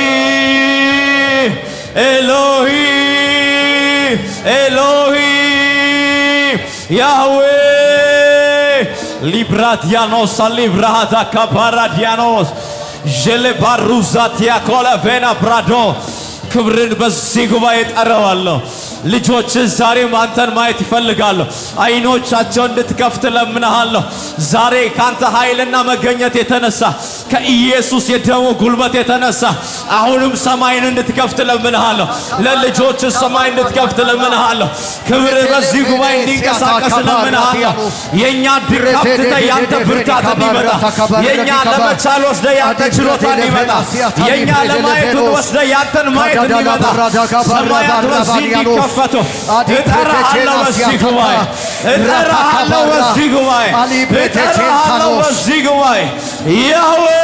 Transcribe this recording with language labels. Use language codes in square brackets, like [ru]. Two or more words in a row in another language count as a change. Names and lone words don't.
[am] Elohim Elohim Yahweh Libradianos librada kabaradianos Jele baruzatia kola vena brado ክብርን በዚህ ጉባኤ ጠራዋለሁ። ልጆች ዛሬም አንተን ማየት ይፈልጋሉ። አይኖቻቸው እንድትከፍት ለምንሃለሁ። ዛሬ ካንተ ኃይልና መገኘት የተነሳ ከኢየሱስ የደሙ ጉልበት የተነሳ አሁንም ሰማይን እንድትከፍት ለምንሃለሁ። ለልጆች ሰማይ እንድትከፍት ለምንሃለሁ። ክብር በዚህ ጉባኤ እንዲንቀሳቀስ ለምንሃለሁ። የኛ ድካም ትተህ ያንተ ብርታት እንዲመጣ፣ የኛ ለመቻል ወስደህ ያንተ ችሎታ እንዲመጣ፣ የኛ ለማየት ወስደህ ያንተን ማየት እንዲመጣ ሰማያት በዚህ እንዲከፈቱ እጠራሃለሁ። በዚህ ጉባኤ እጠራሃለሁ። በዚህ ጉባኤ እጠራሃለሁ። በዚህ ጉባኤ ያህዌ